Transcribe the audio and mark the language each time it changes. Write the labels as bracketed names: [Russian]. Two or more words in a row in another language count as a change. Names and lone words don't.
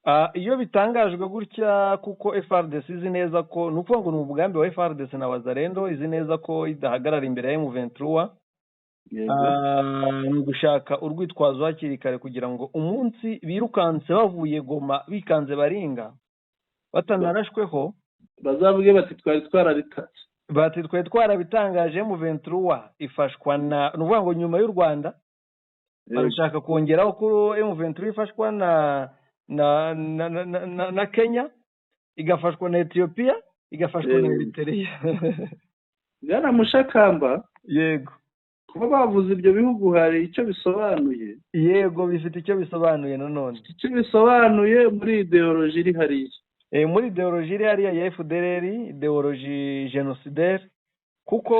[Kinyarwanda] iyo bitangajwe gutya kuko FRDC izi neza ko ni ukuvuga ngo ni umugambi wa FRDC na Wazalendo izi neza ko idahagarara imbere ya M23 ni ugushaka urwitwazo hakiri kare kugira ngo umunsi birukanse bavuye Goma bikanze Baringa batanarashweho bazavuge bati twari twarabitatse bati twari twarabitangaje M23 ifashwa na ni ukuvuga ngo nyuma y'u Rwanda barashaka kongeraho ko M23 ifashwa na Kenya igafashwa na Ethiopia igafashwa na Eritrea Bwana Mushakamba yego kuba bavuze ibyo bihugu hari icyo bisobanuye yego bifite icyo bisobanuye nanone icyo bisobanuye muri ideology iri hariya muri ideology iri hariya ya FDLR ideology genocidaire kuko